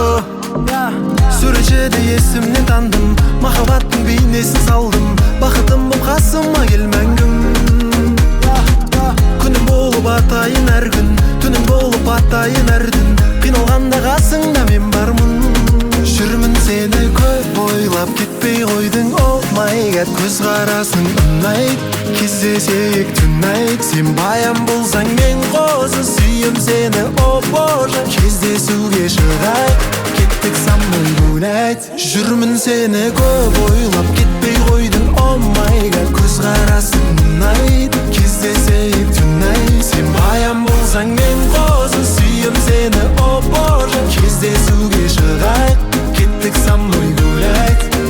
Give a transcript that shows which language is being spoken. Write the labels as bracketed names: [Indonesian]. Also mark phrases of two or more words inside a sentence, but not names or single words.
[Kazakh] Суретшіде есімнен тандым, махаббаттың бейнесін салдым. Бақытым бұл қасыма кел мәңгім. Күнім болып атайын әр күн, түнім болып атайын әр түн. Қиналғанда қасыңда мен бармын. Жүрмін сені көп ойлап, кетпей қойдың, [English] oh my god. [Kazakh] Көзқарасың ұнайды, кездесейік түнайық. Сен баян болсаң мен қозы, сүйем сені, [Russian] о боже. [Kazakh] Кездесуге шығайық, кеттік [Russian] со мной гулять. [Kazakh] Жүрмін сені көп ойлап, кетпей қойдың, [English] oh my god. [Kazakh] Көзқарасың ұнайды, кездесейік түнайық. Сен баян болсаң мен қозы, сүйем сені, [Russian] о боже. [Kazakh] Кездесуге шығайық, кеттік [Russian] со мной гулять.